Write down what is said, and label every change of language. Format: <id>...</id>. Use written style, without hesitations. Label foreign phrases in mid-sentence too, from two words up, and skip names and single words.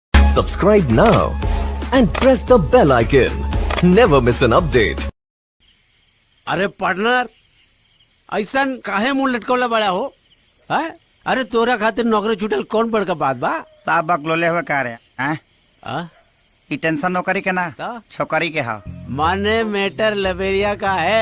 <en>Subscribe now and press the bell icon. Never miss an update.</en> <bho>अरे पार्टनर ऐसा काहे मुंह लटकवला बड़ा हो है? अरे तोरा खातिर नौकरी छूटल कौन बड़का बात बा? ता बकलोले हुए का रे हैं? आ? ई टेंशन नौकरी के ना ता? छोकरी के हा। माने मैटर लबेरिया का है।</bho>